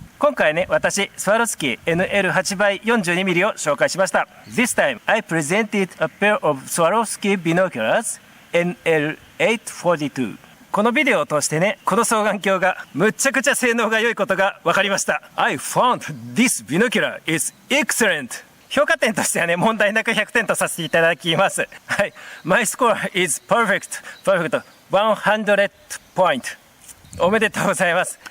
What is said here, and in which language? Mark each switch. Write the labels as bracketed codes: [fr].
[ja] 今回ね、私、スワロフスキー NL8x42mm を紹介しました。 [en] This time, I presented a pair of Swarovski binoculars NL842。 [ja] このビデオを通してね、この双眼鏡がむちゃくちゃ性能が良いことが分かりました。 [en] I found this binocular is excellent. [ja] 評価点としてはね、問題なく100点とさせていただきます。 [en] はい。My score is perfect. 100 point. [ja] おめでとうございます。